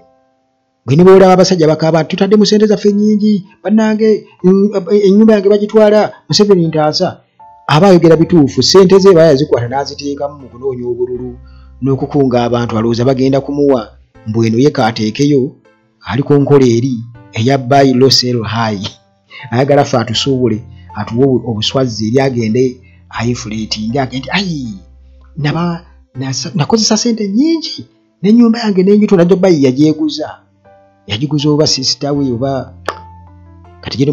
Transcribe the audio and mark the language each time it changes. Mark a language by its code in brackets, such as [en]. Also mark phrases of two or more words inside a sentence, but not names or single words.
[lg] Bwe ne boolaba abasajja bakaaba tutadde mu ssente zaffe nnyingi bannange ennyumba yange bagitwala Museveni ntaasa aba ayogera bituufu ssente ze baya zikwata n'aziteekamu mu kunoonya obululu n'okukunga abantu alowooza bagenda kumuwa mbu eno ye kaateekeyo ali ku nkola eri eya [en] buy low sell high [lg] ayagala ffe atusuubule atuwe obuswazi eri agende ayinfulatinga agende nakozesa ssente nnyingi n'ennyumba yange n'enjitula njo bayi yagiguza oba sisita we oba kati Gen.